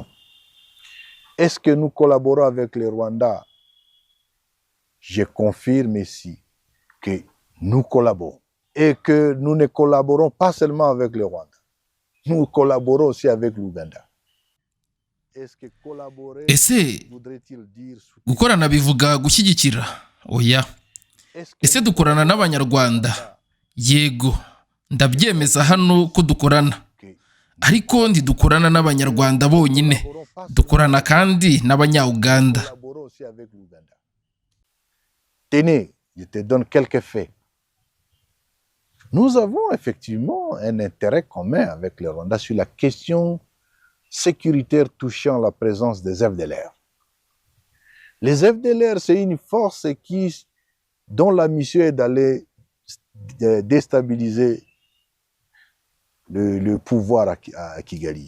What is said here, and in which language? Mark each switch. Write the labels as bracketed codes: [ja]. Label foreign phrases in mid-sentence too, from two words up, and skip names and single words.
[fr] Est-ce que nous collaborons avec le Rwanda? Je confirme ici que nous collaborons et que nous ne collaborons pas seulement avec le Rwanda. Nous collaborons aussi avec l'Ouganda. Est-ce que collaborer voudrait-il dire soutenir? [rw] Gukorana bivuga gushyigikira? Oya. Ese dukorana n'abanyarwanda? Yego, ndabyemeza hano ko dukorana. Ariko ntidukorana n'abanyarwanda bonyine, dukorana kandi n'abanya-Uganda. [fr] Tenez, je te donne quelques faits. Nous avons effectivement un intérêt commun avec le Rwanda sur la question sécuritaire touchant la présence des FDLR. Les FDLR, c'est une force dont la mission est d'aller déstabiliser le pouvoir à Kigali.